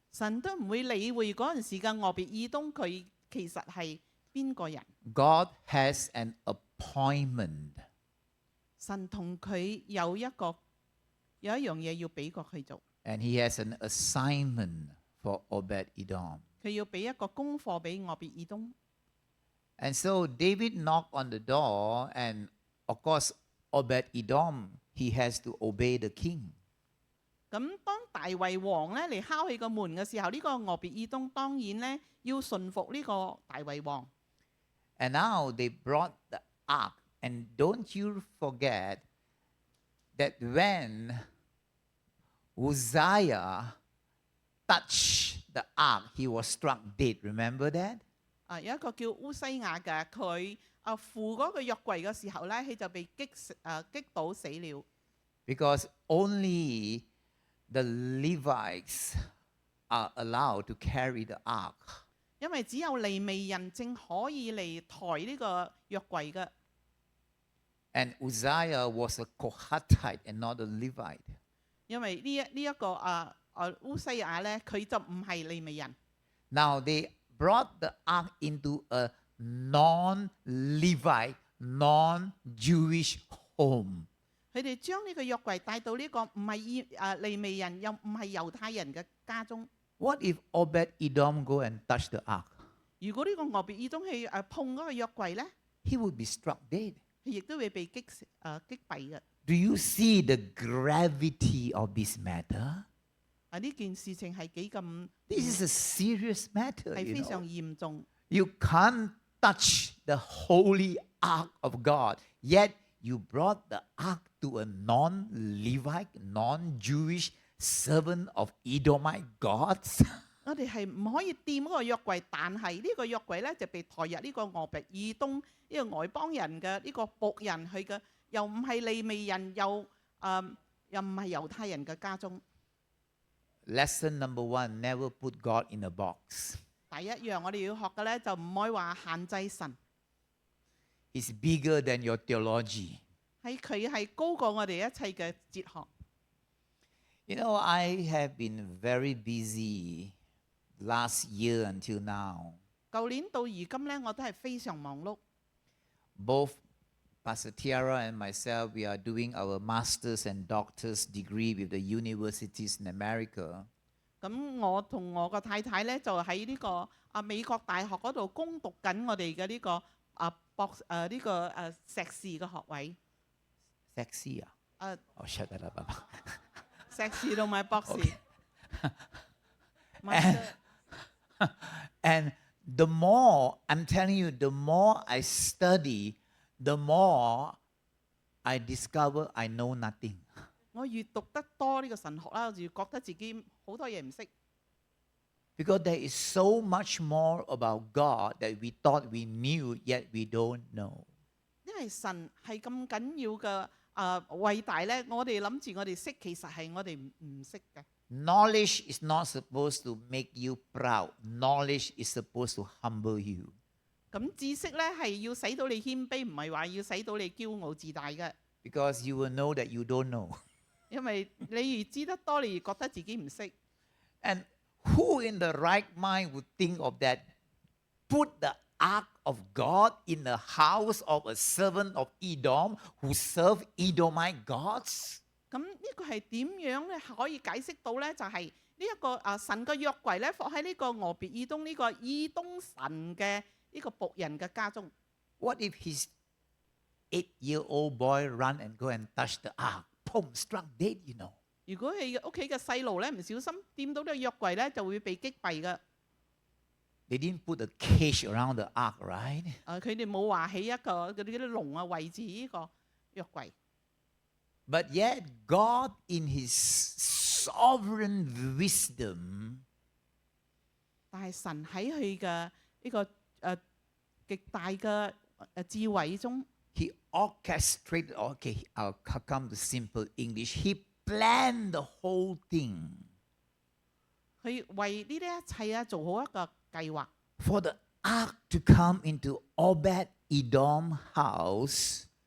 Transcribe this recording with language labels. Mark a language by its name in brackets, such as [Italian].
[Chinese] 神都唔會理會嗰陣時嘅俄別以東佢其實係邊個人。 [English] God has an appointment. [Chinese] 神同佢有一樣嘢要俾過佢做， [English] And he has an assignment for Obed Edom. [Chinese] 佢要俾一個功課俾俄別以東。 [English] And so David knocked on the door, and of course, Obed Edom, he has to obey the king. [Chinese] 咁當大衛王咧嚟敲佢個門嘅時候，呢個俄別以東當然咧要順服呢個大衛王。 [English] And now they brought the ark. And don't you forget that when Uzziah touched the ark, he was struck dead. Remember that? [Chinese] 有一個叫烏西亞嘅，佢扶嗰個約櫃嘅時候咧，佢就被擊倒死了。 [English] Because only the Levites are allowed to carry the ark. [Chinese] 因為只有利未人正可以嚟抬呢個約櫃嘅。 [English] And Uzziah was a Kohathite and not a Levite. [Chinese] 因為呢一個烏西亞咧，佢就唔係利未人。 [English] Now they brought the ark into a non-Levite, non-Jewish home. [Chinese] 佢哋將呢個約櫃帶到呢個唔係利未人又唔係猶太人嘅家中。 [English] What if Obed Edom go and touch the ark? [Chinese] 如果呢個俄別以東去碰嗰個約櫃咧， [English] He would be struck dead. [Chinese] 佢亦都會被擊斃嘅。 [English] Do you see the gravity of this matter? [Chinese] 呢件事情係幾咁 [English] This is a serious matter. [Chinese] 係 [English] You [Chinese] 非常 [English] know? [Chinese] 嚴重。 [English] You can't touch the holy ark of God, yet you brought the ark to a non-Levite, non-Jewish servant of Edomite gods. [Chinese] 我哋係唔可以掂嗰個約櫃，但係呢個約櫃咧就被抬入呢個俄別以東呢個外邦人嘅呢個僕人，佢嘅又唔係利未人，又唔係猶太人嘅家中。 [English] Lesson number 1, never put God in a box. [Chinese] 第一樣我哋要學嘅咧，就唔可以話限制神， [English] He's bigger than your theology. [Chinese] 佢係高過我哋一切嘅哲學。 [English] You know, I have been very busy last year until now. [Chinese] 舊年到而今咧，我都係非常忙碌。 [English] Both Pastor Tiara and myself, we are doing our master's and doctor's degree with the universities in America. [Chinese] 咁我同我個太太咧就喺呢個美國大學嗰度攻讀緊我哋嘅呢個碩士嘅學位。 [English] Sexy, ah? Oh, shut that up. [Chinese] 碩士同埋博士。 [English] And The more, I'm telling you, the more I study, the more I discover I know nothing. [Chinese] 我越讀得多呢個神學啦，我就越覺得自己好多嘢唔識。 [English] Because there is so much more about God that we thought we knew, yet we don't know. [Chinese] 因為神係咁緊要嘅偉大咧，我哋諗住我哋識，其實係我哋唔識嘅。 [English] Knowledge is not supposed to make you proud. Knowledge is supposed to humble you. [Chinese] 咁知識咧係要使到你謙卑，唔係話要使到你驕傲自大嘅。 [English] Because you will know that you don't know. [Chinese] 因為你越知得多，你越覺得自己唔識。 [English] And who in the right mind would think of that? Put the ark of God in the house of a servant of Edom who served Edomite gods? [Chinese] 咁呢個係點樣咧可以解釋到咧？就係呢一個神嘅約櫃咧，放喺呢個俄別以東呢個以東神嘅呢個僕人嘅家中。 [English] What if his 8-year-old boy run and go and touch the ark? Boom, struck dead, you know. [Chinese] 如果佢屋企嘅細路咧唔小心掂到呢個約櫃咧，就會被擊斃嘅。 [English] They didn't put a cage around the ark, right? [Chinese] 佢哋冇話起一個嗰啲籠啊位置呢個約櫃。 [English] But yet, God, in His sovereign wisdom, [Chinese] 但係神喺佢嘅呢個極大嘅智慧中， [English] He orchestrated, okay, I'll come to simple English. He planned the whole thing [Chinese] 佢為呢啲一切做好一個計劃， [English] for the ark to come into Obed-Edom house.